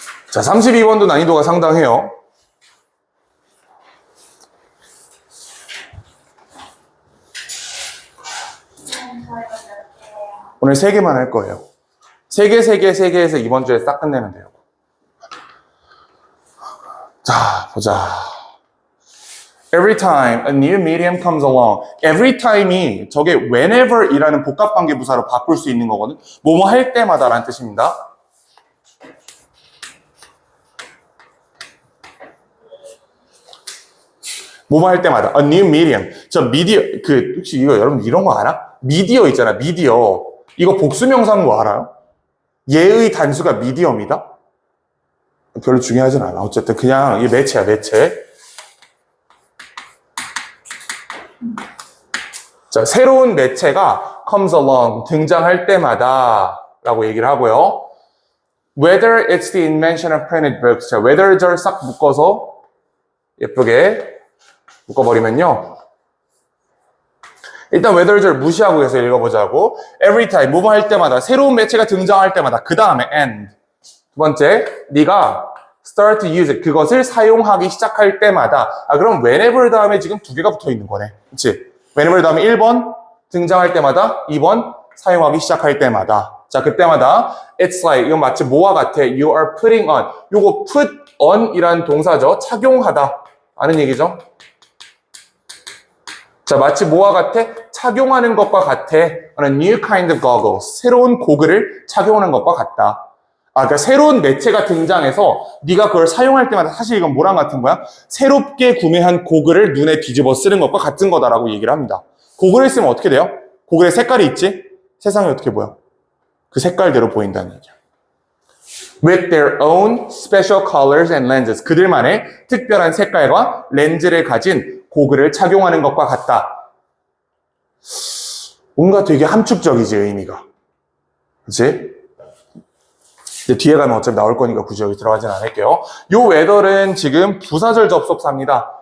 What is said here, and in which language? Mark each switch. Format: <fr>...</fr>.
<ko>자, 32번도 난이도가 상당해요. 오늘 3개만 할 거예요. 3개에서 이번 주에 싹 끝내면 돼요. 자, 보자.</ko> <en>Every time a new medium comes along. Every time</en> <ko>이 저게 whenever 이라는 복합관계 부사로 바꿀 수 있는 거거든. 뭐뭐 할 때마다 라는 뜻입니다. 뭐뭐 할 때마다.</ko> <en>A new medium.</en> <ko>저 미디어, 혹시 이거 여러분 이런 거 알아? 미디어 있잖아, 미디어. 이거 복수명사인 거 알아요? 얘의 단수가 미디엄이다? 별로 중요하진 않아. 어쨌든 그냥 이게 매체야, 매체. 자, 새로운 매체가</ko> <en>comes along,</en> <ko>등장할 때마다 라고 얘기를 하고요.</ko> <en>Whether it's the invention of printed books.</en> <ko>자, whether 절 싹 묶어서 예쁘게 묶어버리면요. 일단 whether 절 무시하고 해서 읽어보자고. Every time, 뭐뭐 할 때마다, 새로운 매체가 등장할 때마다, 그 다음에 and. 두 번째, 네가</ko> <en>start to use it,</en> <ko>그것을 사용하기 시작할 때마다. 그럼 whenever 다음에 지금 2개가 붙어 있는 거네. 그치? whenever 다음에 1번 등장할 때마다, 2번 사용하기 시작할 때마다. 자, 그때마다</ko> <en>it's like,</en> <ko>이건 마치 뭐와 같아?</ko> <en>You are putting on.</en> <ko>요거 put on 이란 동사죠. 착용하다. 아는 얘기죠? 자, 마치 뭐와 같아? 착용하는 것과 같아.</ko> <en>on a new kind of goggles.</en> <ko>새로운 고글을 착용하는 것과 같다. 그러니까 새로운 매체가 등장해서 네가 그걸 사용할 때마다 사실 이건 뭐랑 같은 거야? 새롭게 구매한 고글을 눈에 뒤집어 쓰는 것과 같은 거다라고 얘기를 합니다. 고글을 쓰면 어떻게 돼요? 고글에 색깔이 있지? 세상이 어떻게 보여? 그 색깔대로 보인다는 얘기야.</ko> <en>With their own special colors and lenses.</en> <ko>그들만의 특별한 색깔과 렌즈를 가진 고글을 착용하는 것과 같다. 뭔가 되게 함축적이지, 의미가. 그치? 이제 뒤에 가면 어차피 나올 거니까 굳이 여기 들어가진 않을게요. 요 whether는 지금 부사절 접속사입니다.</ko>